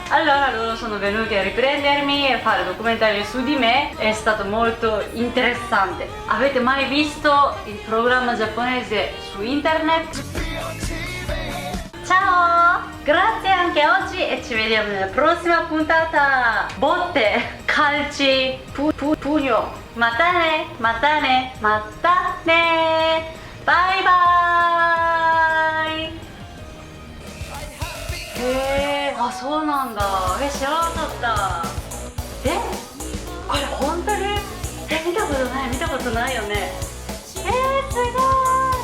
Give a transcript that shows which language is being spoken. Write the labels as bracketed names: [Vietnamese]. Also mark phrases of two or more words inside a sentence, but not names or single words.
[Italian] Allora loro sono venuti a riprendermi e fare documentario su di me, è stato molto interessante. Avete mai visto il programma giapponese su internet? Ciao! Grazie anche oggi e ci vediamo nella prossima puntata. Botte, calci, pugno. [Japanese] Matane. [English] Bye bye! [Japanese] そうなんだ。知らなかった。これ本当に見たことないよね。すごい。